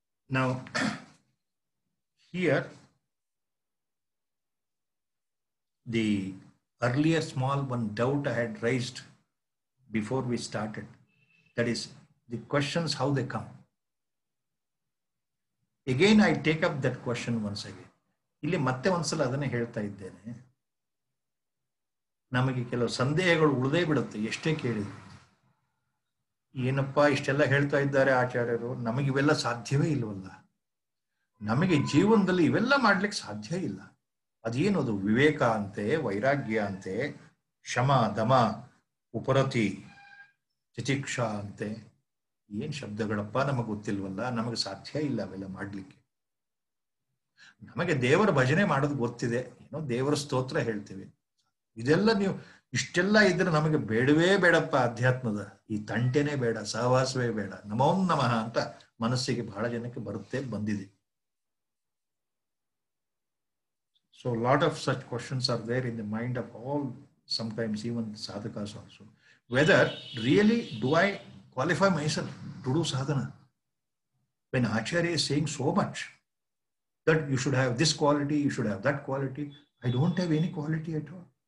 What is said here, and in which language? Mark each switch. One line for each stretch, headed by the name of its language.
English: Now, here, the earlier small one doubt I had raised before we started, that is the questions, how they come. Again, I take up that question once again.
Kannada: ಇಲ್ಲಿ ಮತ್ತೆ ಒಂದ್ಸಲ ಅದನ್ನೇ ಹೇಳ್ತಾ ಇದ್ದೇನೆ. ನಮಗೆ ಕೆಲವು ಸಂದೇಹಗಳು ಉಳಿದೇ ಬಿಡುತ್ತೆ ಎಷ್ಟೇ ಕೇಳಿದ್ರು. ಏನಪ್ಪಾ ಇಷ್ಟೆಲ್ಲ ಹೇಳ್ತಾ ಇದ್ದಾರೆ ಆಚಾರ್ಯರು, ನಮಗೆ ಇವೆಲ್ಲ ಸಾಧ್ಯವೇ ಇಲ್ವಲ್ಲ. ನಮಗೆ ಜೀವನದಲ್ಲಿ ಇವೆಲ್ಲ ಮಾಡ್ಲಿಕ್ಕೆ ಸಾಧ್ಯ ಇಲ್ಲ. ಅದೇನದು ವಿವೇಕ ಅಂತೆ, ವೈರಾಗ್ಯ ಅಂತೆ, ಶಮ ದಮ ಉಪರತಿ ತಿತಿಕ್ಷಾ ಅಂತೆ, ಏನ್ ಶಬ್ದಗಳಪ್ಪ ನಮಗೆ ಗೊತ್ತಿಲ್ವಲ್ಲ, ನಮಗೆ ಸಾಧ್ಯ ಇಲ್ಲ ಅವೆಲ್ಲ ಮಾಡ್ಲಿಕ್ಕೆ. ನಮಗೆ ದೇವರ ಭಜನೆ ಮಾಡೋದು ಗೊತ್ತಿದೆ, ಏನೋ ದೇವರ ಸ್ತೋತ್ರ ಹೇಳ್ತೇವೆ. ಇದೆಲ್ಲ ನೀವು ಇಷ್ಟೆಲ್ಲ ಇದ್ರೆ ನಮಗೆ ಬೇಡವೇ ಬೇಡಪ್ಪ ಅಧ್ಯಾತ್ಮದ, ಈ ತಂಟೆನೇ ಬೇಡ, ಸಹವಾಸವೇ ಬೇಡ, ನಮೋ ನಮಃ ಅಂತ ಮನಸ್ಸಿಗೆ ಬಹಳ ಜನಕ್ಕೆ ಬಂದಿದೆ.
English: So a lot of such questions are there in the mind of all, sometimes even sadhakas also. Whether really do I qualify myself to do sadhana? When Acharya is saying so much that you should have this quality, you should have that quality, I don't have any quality at all.